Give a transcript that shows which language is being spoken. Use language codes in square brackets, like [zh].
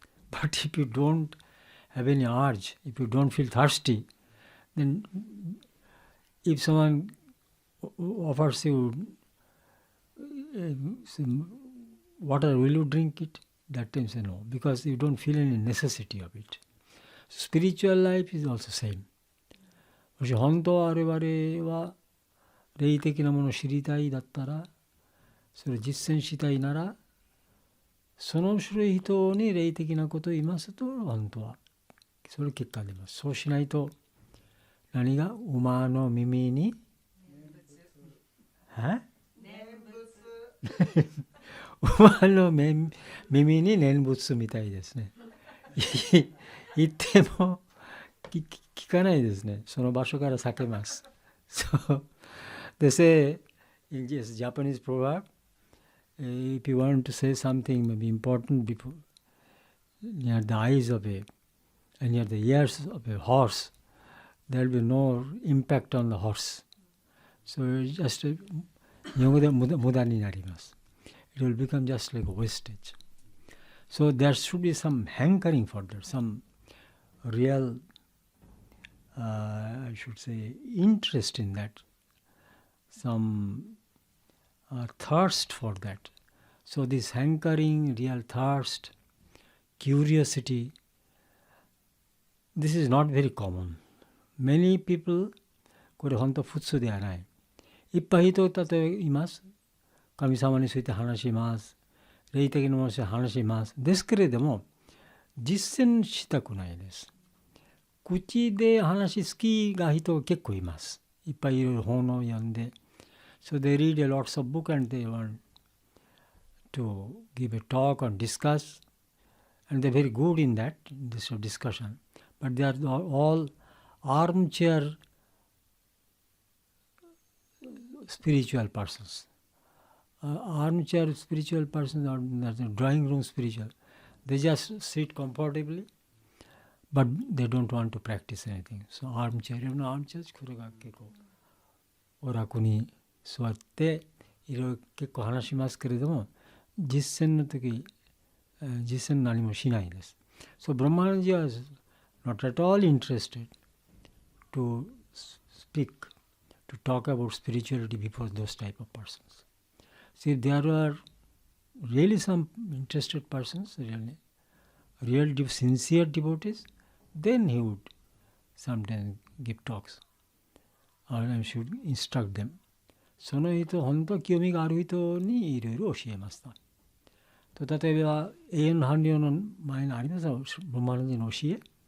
[en] But if you don't have any urge, if you don't feel thirsty, then if someone offers you some water, will you drink it? That time say no, because you don't feel any necessity of it. Spiritual life is also same. [ja] もし本当は我々は霊的なものを知りたいだったら、それを実践したいなら、その種類人に霊的なことを言いますと、本当はそれ結果出ます。そうしないと、何が馬の耳に馬の耳に念仏みたいですね。言っても聞かないですね。その場所から避けます。 [en] So they say in Japanese proverb, if you want to say something maybe important before near the eyes of and near the ears of a horse, there will be no impact on the horse. So just [ja] 日本語で無駄になります。 [en] It will become just like a wastage. So there should be some hankering for that, some real, I should say, interest in that, some thirst for that. So this hankering, real thirst, curiosity, this is not very common. Many people, [ja] これ本当普通ではない。いっぱい人例えばいます。神様について話します。霊的なものについて話します。ですけれども、実践したくないです。口で話好きが人結構います。いっぱいいろいろ本を読んで。 [en] So they read a lots of books and they want to give a talk and discuss and they're very good in that, in this discussion. But they are all armchair spiritual persons. Armchair spiritual persons or the drawing room spiritual. They just sit comfortably, but they don't want to practice anything. So armchair, armchair [ja] これが結構お楽に座っていろいろ結構話しますけれども、実践の時、実践何もしないです。 [en] So Brahmanaji was not at all interested to speak, to talk about spirituality before those type of persons. See, there are really some interested persons, real sincere devotees, then he would sometimes give talks, or I should instruct them. [ja] その人、本当は興味がある人にいろいろ教えました。と例えば、永遠の伴侶の前にありますよ、ブラマナジの教え。